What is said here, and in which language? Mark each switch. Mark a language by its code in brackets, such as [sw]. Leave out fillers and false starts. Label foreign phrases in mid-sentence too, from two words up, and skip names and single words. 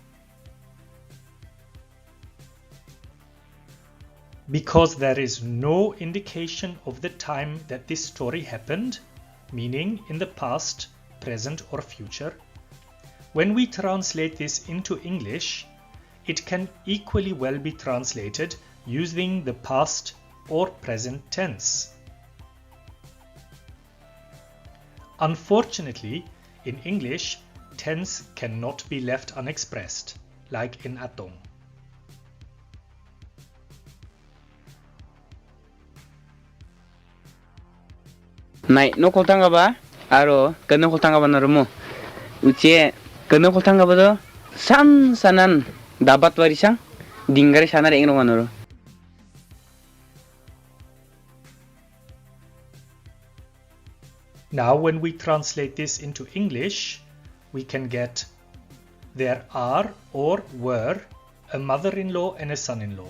[en] Because there is no indication of the time that this story happened, meaning in the past, present or future, when we translate this into English, it can equally well be translated using the past or present tense. Unfortunately, in English, tense cannot be left unexpressed, like in Atong. [aot] Nai no koltanga ba aro kanu koltanga ba narumo uche kanu koltanga ba do sanan dabat warisang dingare sanar engno manoro. [en] Now when we translate this into English, we can get there are or were a mother-in-law and a son-in-law.